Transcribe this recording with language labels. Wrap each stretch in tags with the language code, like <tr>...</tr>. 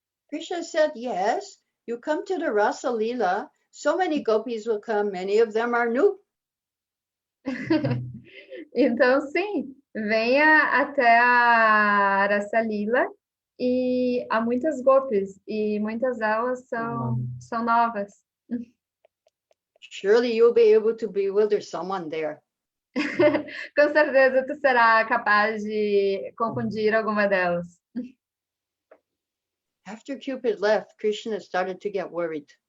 <en>Krishna said, yes, you come to the Rasa Lila, so many gopis will come, many of them are new.</en> <pt>Então, sim, venha até a Rasa Lila e há muitas gopis e muitas delas são novas.</pt> <en>Surely you'll be able to bewilder someone there.</en> <pt>Com certeza tu será capaz de confundir alguma delas.</pt> <en>After Cupid left, Krishna started to get worried.</en>